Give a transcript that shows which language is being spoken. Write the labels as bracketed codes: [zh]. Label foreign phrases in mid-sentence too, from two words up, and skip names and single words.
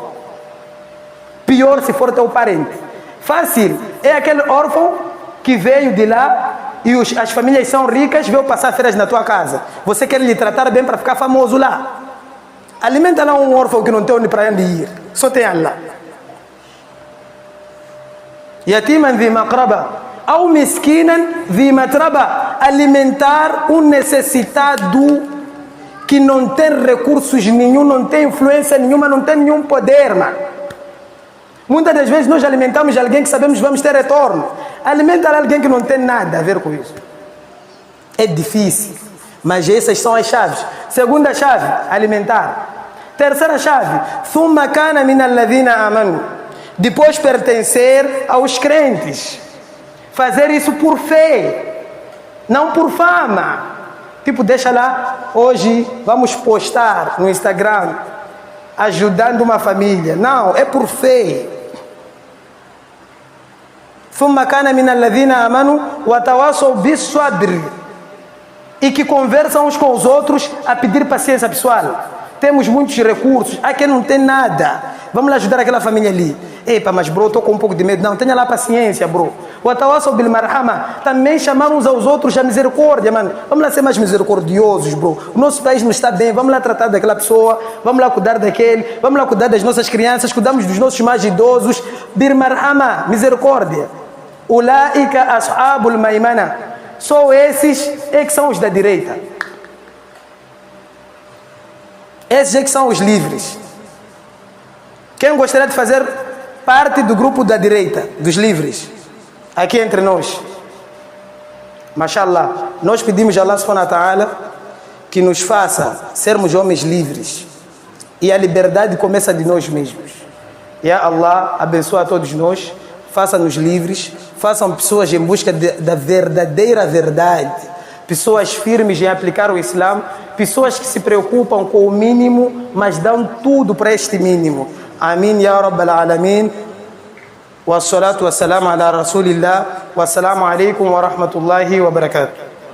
[pt] Pior se for teu parente. Fácil, é aquele órfão que veio de lá e as famílias são ricas, veio passar férias na tua casa. Você quer lhe tratar bem para ficar famoso lá. Alimenta lá um órfão que não tem onde para onde ir. Só tem Allah. [ar] يتيما ذا مقربة أو مسكينا ذا متربة. [pt] Alimentar um necessitado que não tem recursos nenhum, não tem influência nenhuma, não tem nenhum poder, mano. Muitas das vezes nós alimentamos alguém que sabemos que vamos ter retorno. Alimentar alguém que não tem nada a ver com isso. É difícil, mas essas são as chaves. Segunda chave, alimentar. Terceira chave, [ar] ثم كان من الذين آمنوا. [pt] Depois pertencer aos crentes. Fazer isso por fé, não por fama. Tipo, deixa lá, hoje vamos postar no Instagram ajudando uma família. Não, é por fé. [ar] ثم كان من الذين آمنوا وتواصوا بالصبر. [pt] E que conversam uns com os outros a pedir paciência, pessoal. Temos muitos recursos, há quem não tem nada. Vamos lá ajudar aquela família ali. Epa, mas bro, estou com um pouco de medo. Não, tenha lá paciência, bro. [ar] وتواصوا بالمرحمة. [pt] Também chamar uns aos outros a misericórdia, mano. Vamos lá ser mais misericordiosos, bro. O nosso país não está bem. Vamos lá tratar daquela pessoa. Vamos lá cuidar daquele. Vamos lá cuidar das nossas crianças. Cuidamos dos nossos mais idosos. [ar] بالمرحمة, misericórdia. أولئك أصحاب الميمنة. [pt] Só esses é que são os da direita. Esses é que são os livres. Quem gostaria de fazer parte do grupo da direita, dos livres? Aqui entre nós. Mashallah. Nós pedimos a Allah [ar] سبحانه وتعالى [pt] que nos faça sermos homens livres. E a liberdade começa de nós mesmos. [ar] يا الله, [pt] abençoa a todos nós. Faça-nos livres. Façam pessoas em busca da verdadeira verdade. Pessoas firmes em aplicar o Islã. Pessoas que se preocupam com o mínimo, mas dão tudo para este mínimo. [ar] آمين يا رب العالمين. والصلاة والسلام على رسول الله والسلام عليكم ورحمة الله وبركاته.